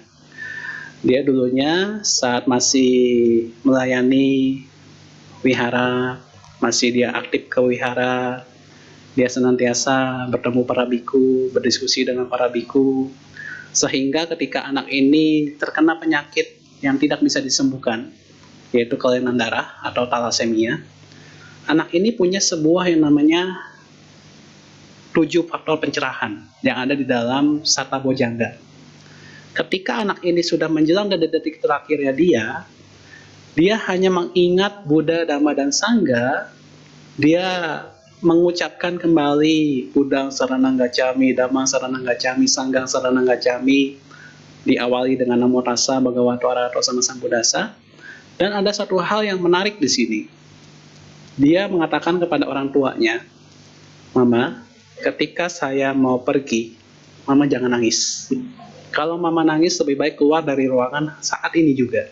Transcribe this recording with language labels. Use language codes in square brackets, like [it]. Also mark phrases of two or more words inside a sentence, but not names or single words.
[id] Dia dulunya saat masih melayani wihara, masih dia aktif ke wihara, dia senantiasa bertemu para biku, berdiskusi dengan para biku, sehingga ketika anak ini terkena penyakit yang tidak bisa disembuhkan, yaitu kelainan darah atau talasemia, anak ini punya sebuah yang namanya 7 faktor pencerahan yang ada di dalam Sata Bojjhanga. Ketika anak ini sudah menjelang detik-detik terakhirnya dia hanya mengingat Buddha, Dhamma, dan Sangha. Dia mengucapkan kembali [pi] Buddhang Saranang Gacchami, Dhammang Saranang Gacchami, Sanghang Saranang Gacchami, [id] diawali dengan [pi] Namo Tassa Bhagavato Arahato Sama Sambuddhassa. [id] Dan ada satu hal yang menarik di sini. Dia mengatakan kepada orang tuanya, Mama, ketika saya mau pergi, Mama jangan nangis. Kalau Mama nangis, lebih baik keluar dari ruangan saat ini juga.